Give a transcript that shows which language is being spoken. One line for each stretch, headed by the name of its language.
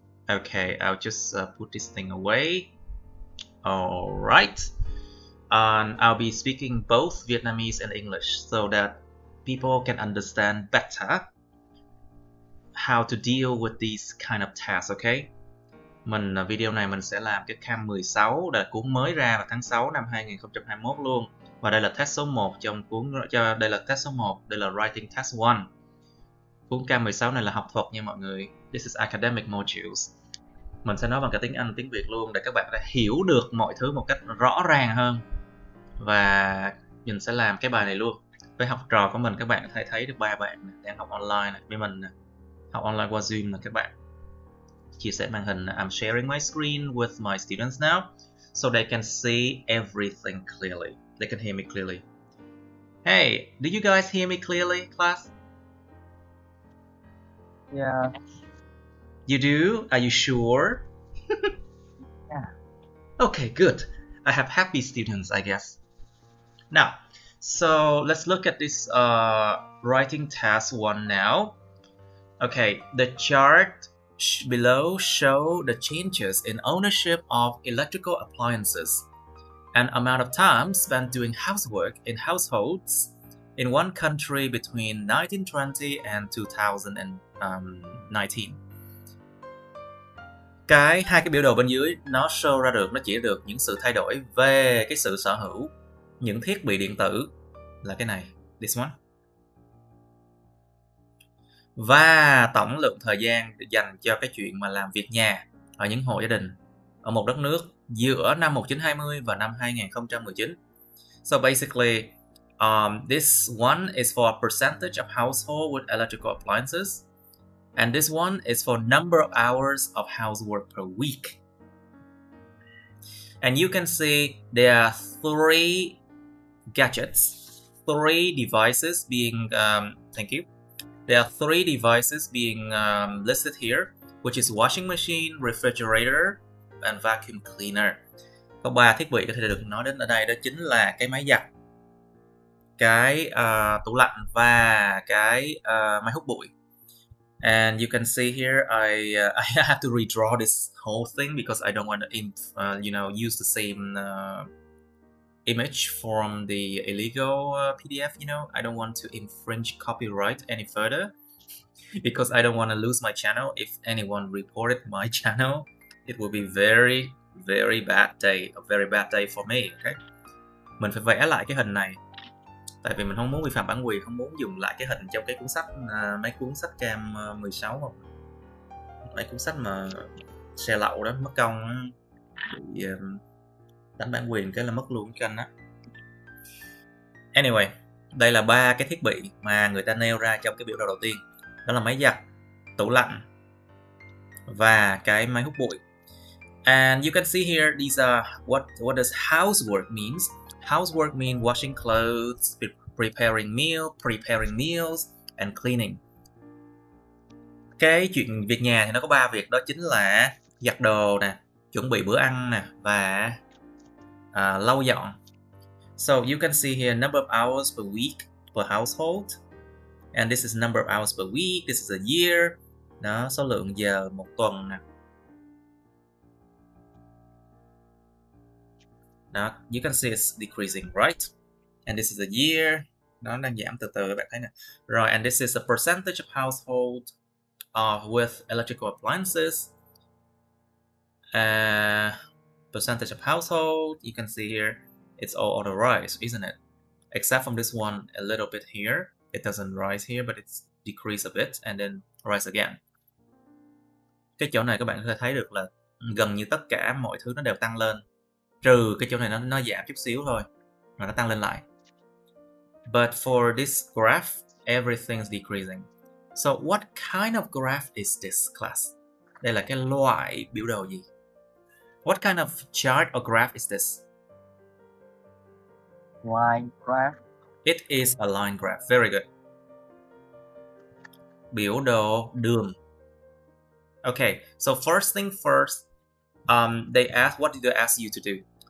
English: Okay, I'll just put this thing away. Alright. And I'll be speaking both Vietnamese and English so that people can understand better how to deal with these kind of tasks, okay?
Vietnamese: Video này mình sẽ làm cái Cam 16, là cuốn mới ra vào tháng 6 năm 2021 luôn. Và đây là test số 1 trong cuốn, đây là test số 1, đây là writing test 1. Cuốn Cam 16 này là học thuật nha mọi người.
English: This is academic modules.
Vietnamese: Mình sẽ nói bằng cả tiếng Anh, tiếng Việt luôn để các bạn có thể hiểu được mọi thứ một cách rõ ràng hơn. Và mình sẽ làm cái bài này luôn với học trò của mình. Các bạn có thể thấy được 3 bạn đang học online này với mình, học online qua Zoom nè các bạn. Chia sẻ màn hình.
English: I'm sharing my screen with my students now so they can see everything clearly. They can hear me clearly. Hey, do you guys hear me clearly, class? Yeah. You do? Are you sure? Yeah. Okay, good. I have happy students, I guess. Now, so let's look at this writing task 1 now. Okay, the chart below show the changes in ownership of electrical appliances and amount of time spent doing housework in households in one country between 1920 and 2019.
Vietnamese: Hai cái biểu đồ bên dưới nó show ra được, nó chỉ được những sự thay đổi về cái sự sở hữu những thiết bị điện tử, là cái này,
English: this one,
Vietnamese: và tổng lượng thời gian dành cho cái chuyện mà làm việc nhà ở những hộ gia đình ở một đất nước giữa năm 1920 và năm 2019.
English: So basically, this one is for a percentage of household with electrical appliances, and this one is for number of hours of housework per week. And you can see there are 3 gadgets, 3 devices being, thank you. There are 3 devices being listed here, which is washing machine, refrigerator, and vacuum cleaner.
Vietnamese: Có 3 thiết bị có thể được nói đến ở đây, đó chính là cái máy giặt, cái tủ lạnh và cái máy hút bụi.
English: And you can see here, I have to redraw this whole thing because I don't want to, use the same image from the illegal PDF. I don't want to infringe copyright any further because I don't want to lose my channel. If anyone reported my channel, it will be very, very bad day, a very bad day for me.
Vietnamese: Okay, mình phải vẽ lại cái hình này. Tại vì mình không muốn vi phạm bản quyền, không muốn dùng lại cái hình trong cái cuốn sách, mấy cuốn sách Cam 16 không? Mấy cuốn sách mà xe lậu đó, mất công bị đánh bản quyền cái là mất luôn cái kênh đó. Anyway, đây là 3 cái thiết bị mà người ta nêu ra trong cái biểu đồ đầu tiên. Đó là máy giặt, tủ lạnh và cái máy hút bụi.
English: And you can see here, these are what does housework means. Housework means washing clothes, preparing meals, and cleaning.
Vietnamese: Cái chuyện việc nhà thì nó có 3 việc, đó chính là giặt đồ nè, chuẩn bị bữa ăn nè và lau dọn.
English: So you can see here number of hours per week per household, and this is number of hours per week. This is a year.
Vietnamese: Đó, số lượng giờ một tuần nè. Đó,
English: you can see it's decreasing, right? And this is a year.
Vietnamese: Nó đang giảm từ từ, các bạn thấy nè. Rồi,
English: and this is a percentage of household with electrical appliances. Percentage of household, you can see here, it's all on the rise, isn't it? Except from this one a little bit here. It doesn't rise here, but it's decrease a bit and then rise again.
Vietnamese: Cái chỗ này các bạn có thể thấy được là gần như tất cả mọi thứ nó đều tăng lên, trừ cái chỗ này nó giảm chút xíu thôi, mà nó tăng lên lại.
English: But for this graph, everything's decreasing. So what kind of graph is this, class?
Vietnamese: Đây là cái loại biểu đồ gì?
English: What kind of chart or graph is this? Line graph. It is a line graph. Very good.
Vietnamese: Biểu đồ đường.
English: Okay, so first thing first, they ask, what did they ask you to do?